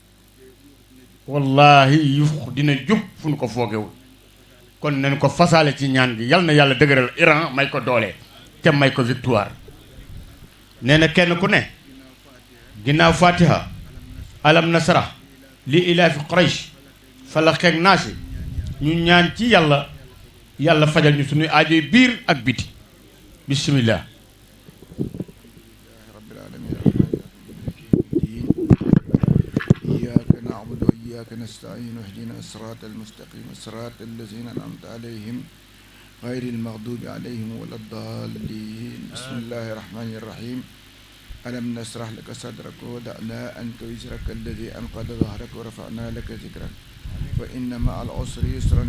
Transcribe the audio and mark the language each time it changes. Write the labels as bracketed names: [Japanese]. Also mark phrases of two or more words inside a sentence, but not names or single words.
[Wolof] wallahi yu dina jub fu nu ko foogewul kon nañ ko fasaale ci ñaan gi yal na yàlla dëgëral Iran may ko doole te may ko victoire nee na kenn ku ne ginnaaw fatiha alam nasra li ilaafi Quraysh falaq ak naasi ñu ñaan ci yàlla yàlla fajal ñu suñuy aajoy biir ak biti bismillah [Arabic] رب العالمين إياك نعبد وإياك نستعين اهدنا الصراط المستقيم الصراط الذين أنعمت عليهم غير المغضوب عليهم ولا الضالين بسم الله الرحمن الرحيم ألم نشرح لك صدرك ووضعنا عنك وزرك الذي أنقض ظهرك ورفعنا لك ذكرك وإن مع العسر يسرا